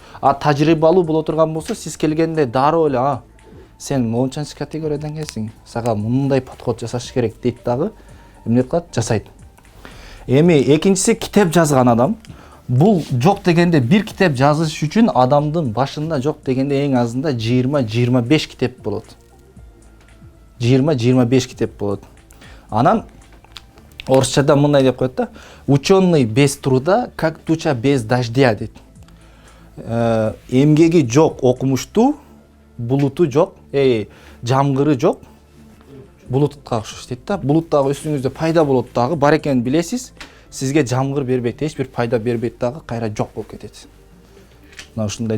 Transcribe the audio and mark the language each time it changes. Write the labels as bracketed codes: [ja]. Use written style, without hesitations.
[ky] Тажрыйбалуу боло турган болсо, сиз келгенде дароо эле, сен мончанчы категориядан келсиң, сага мындай подход жасаш керек дейт дагы, эмне кылат? Жасайт. Эми экинчиси китеп жазган адам. Бул жок дегенде бир китеп жазыш үчүн адамдын башында жок дегенде эң азында 20-25 китеп болот. 20-25 китеп болот. Анан орусчада мындай деп коет да: [ru] ученый без труда, как туча без дождя [ky] дейт. Эмгеги жок окумуштуу, булуту жок, жамгыры жок, булутка окшош дейт да. Булут дагы үстүңүздө пайда болот дагы, бар экенин билесиз. Сизге жамгыр бербейт, эч бир пайда бербейт дагы, кайра жок болуп кетет. Мына ушундай.